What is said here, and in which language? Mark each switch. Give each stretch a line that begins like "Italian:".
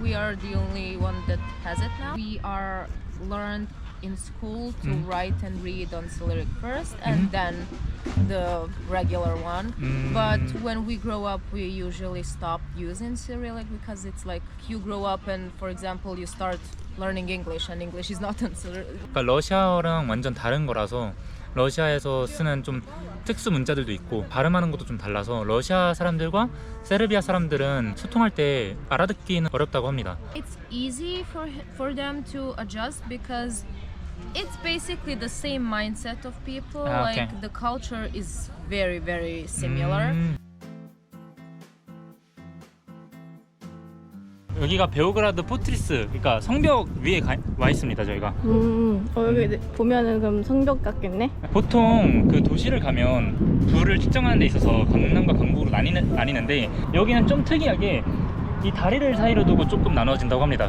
English: We are the only one that has it now. We are learned in school to write and read on Cyrillic first, and then the regular one. But when we grow up, we usually stop using Cyrillic because it's like you grow up and, for example, you start learning English, and English is not on Cyrillic.
Korean: 그러니까 러시아어랑 완전 다른 거라서 러시아에서 쓰는 좀 특수 문자들도 있고 발음하는 것도 좀 달라서 러시아 사람들과 세르비아 사람들은 소통할 때 알아듣기는 어렵다고 합니다.
English: It's easy for them to adjust because it's basically the same mindset of people. Ah, okay. Like the culture is very, very similar.
Korean: 여기가 베오그라드 포트리스, 그러니까 성벽 위에 와 있습니다. 저희가 여기 보면은 그럼 성벽 같겠네? 보통 그 도시를 가면 부를 측정하는 데 있어서 강남과 강북으로 나뉘는데 여기는 좀 특이하게 이 다리를 사이로 두고 조금 나눠진다고 합니다.